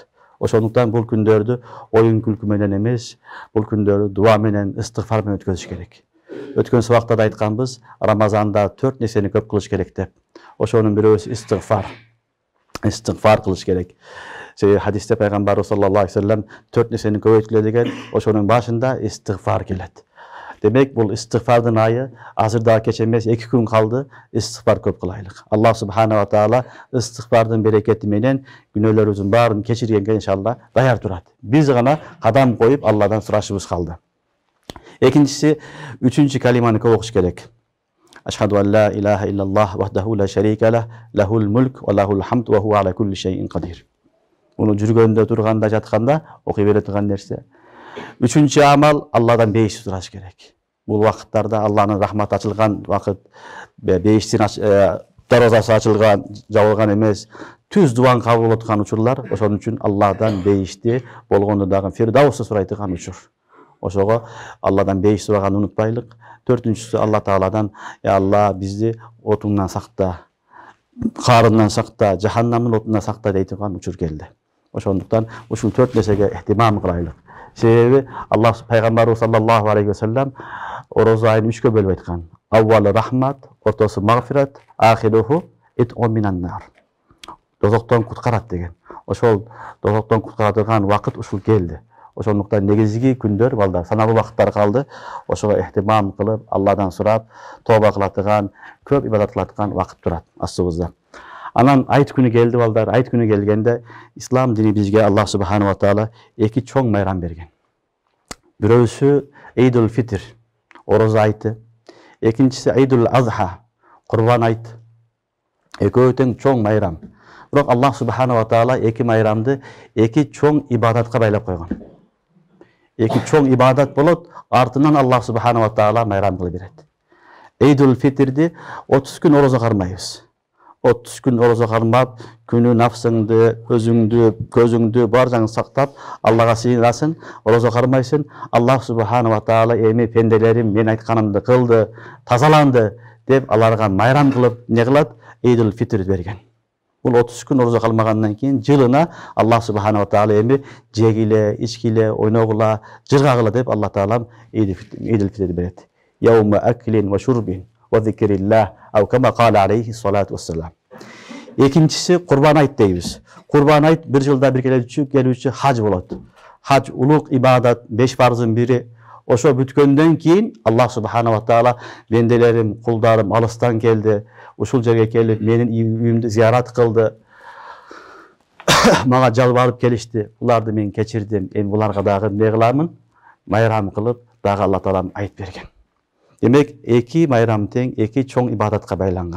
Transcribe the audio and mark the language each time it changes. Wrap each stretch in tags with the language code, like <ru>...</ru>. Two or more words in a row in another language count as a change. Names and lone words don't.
<ky>Ошондуктан бул күндөрдү оюн күлкү менен эмес, бул күндөрдү дуа менен, истигфар менен өткөзүш керек. Өткөн сабакта да айтканбыз, Рамазанда 4 нерсени көп кылыш керек деп. Ошонун бирөөсү истигфар. Истигфар кылыш керек. Себеби хадисте пайгамбарыбыз</ky> <ar>صلى الله عليه وسلم</ar> <ky>4 нерсени көбөйткүлө деген, ошонун башында истигфар келет. Демек бул истигфардын айы азыр дагы кеч эмес, 2 күн калды, истигфар көп кылайлык. Аллах</ky> <ar>سبحانه وتعالى</ar> <ky>истигфардын берекети менен күнөөлөрүбүздүн баарын кечиргенге иншалла даяр турат. Биз гана кадам коюп Алладан сурашыбыз калды. Экинчиси, 3-чү калиманы көп окуш керек.</ky> <ar>أشهد أن لا إله إلا الله وحده لا شريك له، له الملك وله الحمد وهو على كل شيء قدير.</ar> <ky>Муну жүргөндө, турганда, жатканда окуй бере турган нерсе. 3-чү амал, Алладан бейиш сураш керек. Бул вакыттарда Алланын рахматы ачылган вакыт, бейиштин darvazасы açılgan, jabılgan emес, түз дуан кабыл болуп аткан учурлар, ошон үчүн Аллахдан бейишти болгондо дагы Фирдаусты сурайтыган учур. Ошого Алладан бейиш сураганды унутпайлык. Төртүнчүсү Алла Тааладан, "Я Алла, бизди отуңдан сакта, карындан сакта, жаханнамдын отунан сакта" дейтиган учур келди. Ошондуктан ушул төрт нерсеге эhtимам кылайлык. Себеби Алла пайгамбарыбыз</ky> <ar>صلى الله عليه وسلم</ar> <ky>орозо айын 3кө бөлүп айткан. Аввалы рахмат, ортосу магфират,</ky> <ar>آخره عتق من النار.</ar> <ky>Дозоктон куткарат деген. Ошол дозоктон куткарылган вакыт ушул келди. Ошондуктан негизги күндөр балдар саналуу вакыттар калды. Ошого эhtимам кылып, Алладан сурап, тооба кылатыган, көп ибадат кылатыган вакыт турат астыбызда. Анан айт күнү келди балдар. Айт күнү келгенде ислам дини бизге Аллах</ky> <ar>سبحانه وتعالى</ar> <ky>эки чоң майрам берген. Бирөөсү Эйдул Фитр, орозо айты. Экинчиси Эйдул Азха, Курбан айт. Экөө тең чоң майрам. Бирок Аллах</ky> <ar>سبحانه وتعالى</ar> <ky>эки майрамды эки чоң ибадатка байлап койгон. Эки чоң ибадат болот, артынан Аллах</ky> <ar>سبحانه وتعالى</ar> <ky>майрам кылып берет. Эйдул Фитрди 30 күн орозо кармайбыз. 30 күн орозо кармап, күнү нафсыңды, өзүңдү, көзүңдү баржаңды сактап, Аллага сыйынасың, орозо кармайсың. Аллах</ky> <ar>سبحانه وتعالى</ar> <ky>эми пенделерим мен айтканымды кылды, тазаланды деп аларга майрам кылып, не кылат? Эйдул Фитр берген. Бул 30 күн орозо калмагандан кийин жылына Аллах</ky> <ar>سبحانه وتعالى</ar> <ky>эми жегиле, ичкиле, ойногула, жыргагыла деп Аллах таалам Эйдул Фитрди берет.</ky> <ar>يوم أكل وشرب وذكر الله، أو كما قال عليه الصلاة والسلام.</ar> <ky>Экинчиси Курбан айт дейбиз. Курбан айт бир жылда бир келүүчү хаж болот. Хаж улук ибадат, 5 фарздын бири. Ошо бүткөндөн кийин Аллах</ky> <ar>سبحانه وتعالى</ar> <ky>бенделерим, кулдарым алыстан келди, ушул жерге келип менин үйүмдү зиярат кылды. Мага жалбарып келишти. Буларды мен кечирдим. Эми буларга дагы эмне кыламын? Майрам кылып, дагы Алла таалам айт берген. Демек, эки майрам тең, эки чоң ибадатка байланган.</ky>